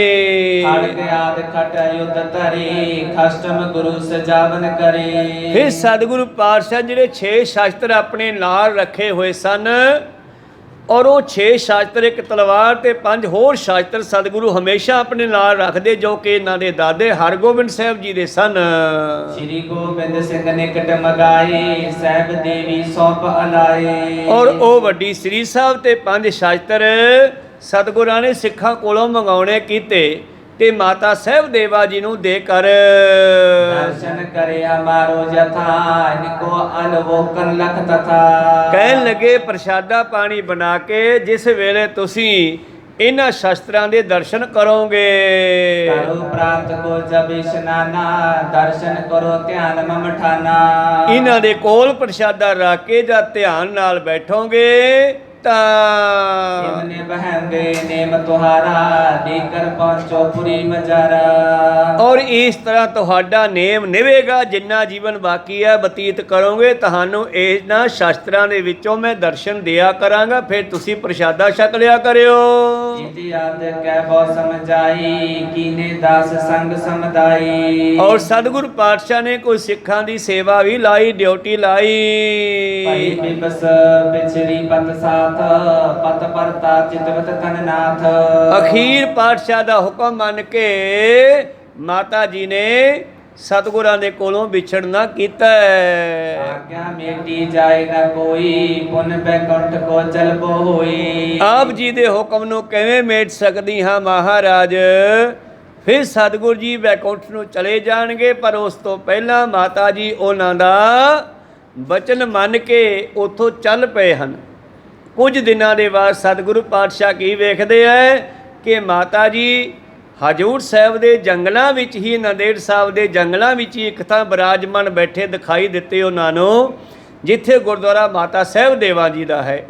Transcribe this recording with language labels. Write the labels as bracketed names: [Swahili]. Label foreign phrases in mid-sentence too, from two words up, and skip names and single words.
[Braj] ਖੜਗ ਆਦ ਖਟ ਯੁੱਧ ਧਰੇ ਖਸ਼ਟਮ ਗੁਰੂ ਸਜਾਵਨ ਕਰੇ। [Punjabi] ਫਿਰ ਸਤਿਗੁਰੂ ਪਾਤਸ਼ਾਹ ਜਿਹੜੇ 6 ਸ਼ਾਸਤਰ ਆਪਣੇ ਨਾਲ ਰੱਖੇ ਹੋਏ ਸਨ, ਔਰ ਉਹ 6 ਸ਼ਾਸਤਰ, ਇੱਕ ਤਲਵਾਰ ਤੇ 5 ਹੋਰ ਸ਼ਾਸਤਰ ਸਤਿਗੁਰੂ ਹਮੇਸ਼ਾ ਆਪਣੇ ਨਾਲ ਰੱਖਦੇ, ਜੋ ਕਿ ਇਹਨਾਂ ਦੇ ਦਾਦੇ ਹਰਗੋਬਿੰਦ ਸਾਹਿਬ ਜੀ ਦੇ ਸਨ। [Braj] श्री गोबिंद सिंह निकट मगाए सैब देवी सौंप अलाए। [Punjabi] ਔਰ ਉਹ ਵੱਡੀ ਸ੍ਰੀ ਸਾਹਿਬ ਤੇ 5 ਸ਼ਾਸਤਰ ਸਤਿਗੁਰਾਂ ਨੇ ਸਿੱਖਾਂ ਕੋਲੋਂ ਮੰਗਾਉਣੇ ਕੀਤੇ ਤੇ ਮਾਤਾ ਸਾਹਿਬ ਦੇਵਾ ਜੀ ਨੂੰ ਦੇ ਕਰ [Braj] दर्शन करे हमारो जथा इनको अनवोकन लख तथा। [Punjabi] ਕਹਿਣ ਲੱਗੇ ਪ੍ਰਸ਼ਾਦਾ ਪਾਣੀ ਬਣਾ ਕੇ ਜਿਸ ਵੇਲੇ ਤੁਸੀਂ ਇਹਨਾਂ ਸ਼ਾਸਤਰਾਂ ਦੇ ਦਰਸ਼ਨ ਕਰੋਗੇ, [Braj] करो प्रात को जब स्नाना दर्शन करो ध्यान मम ठाना। [Punjabi] ਇਹਨਾਂ ਦੇ ਕੋਲ ਪ੍ਰਸ਼ਾਦਾ ਰੱਖ ਕੇ ਜਾਂ ਧਿਆਨ ਨਾਲ ਬੈਠੋਗੇ ਤਾਂ [Braj] इमने बहंगे नेम तुहारा देकर पहुंचो पुरी मजारा। [Punjabi] ਔਰ ਇਸ ਤਰ੍ਹਾਂ ਤੁਹਾਡਾ ਨੇਮ ਨਿਵੇਗਾ, ਜਿੰਨਾ ਜੀਵਨ ਬਾਕੀ ਹੈ ਬਤੀਤ ਕਰੋਗੇ, ਤੁਹਾਨੂੰ ਇਹਨਾਂ ਸ਼ਾਸਤਰਾਂ ਦੇ ਵਿੱਚੋਂ ਮੈਂ ਦਰਸ਼ਨ ਦਿਆ ਕਰਾਂਗਾ, ਫਿਰ ਤੁਸੀਂ ਪ੍ਰਸ਼ਾਦਾ ਛਕ ਲਿਆ ਕਰਿਓ। [Braj] इतिहास कह बहु समझाई कीने दास संग समदाई। [Punjabi] ਔਰ ਸਤਿਗੁਰ ਪਾਤਸ਼ਾਹ ਨੇ ਕੋਈ ਸਿੱਖਾਂ ਦੀ ਸੇਵਾ ਵੀ ਲਾਈ, ਡਿਊਟੀ ਲਾਈ। [Braj] भाई बिबस पिछड़ी पत साथ पत परता चितवत तननाथ। [Punjabi] ਅਖੀਰ ਪਾਤਸ਼ਾਹ ਦਾ ਹੁਕਮ ਮੰਨ ਕੇ ਮਾਤਾ ਜੀ ਨੇ ਸਤਿਗੁਰਾਂ ਦੇ ਕੋਲੋਂ ਵਿਛੜਨਾ ਕੀਤਾ ਹੈ। [Braj] आज्ञा मेटी जाए न कोई पुन बैकुंठ को चलबो होई। [Punjabi] ਆਪ ਜੀ ਦੇ ਹੁਕਮ ਨੂੰ ਕਿਵੇਂ ਮੇਟ ਸਕਦੀ ਹਾਂ ਮਹਾਰਾਜ। ਫਿਰ ਸਤਿਗੁਰ ਜੀ ਵੈਕੁੰਠ ਨੂੰ ਚਲੇ ਜਾਣਗੇ, ਪਰ ਉਸ ਤੋਂ ਪਹਿਲਾਂ ਮਾਤਾ ਜੀ ਉਹਨਾਂ ਦਾ ਬਚਨ ਮੰਨ ਕੇ ਉੱਥੋਂ ਚੱਲ ਪਏ ਹਨ। ਕੁਝ ਦਿਨਾਂ ਦੇ ਬਾਅਦ ਸਤਿਗੁਰੂ ਪਾਤਸ਼ਾਹ ਕੀ ਵੇਖਦੇ ਹੈ ਕਿ ਮਾਤਾ ਜੀ ਹਜੂਰ ਸਾਹਿਬ ਦੇ ਜੰਗਲਾਂ ਵਿੱਚ ਹੀ, ਨੰਦੇੜ ਸਾਹਿਬ ਦੇ ਜੰਗਲਾਂ ਵਿੱਚ ਹੀ ਇੱਕ ਥਾਂ ਬਿਰਾਜਮਾਨ ਬੈਠੇ ਦਿਖਾਈ ਦਿੱਤੇ ਉਹਨਾਂ ਨੂੰ, ਜਿੱਥੇ ਗੁਰਦੁਆਰਾ ਮਾਤਾ ਸਾਹਿਬ ਦੇਵਾ ਜੀ ਦਾ ਹੈ।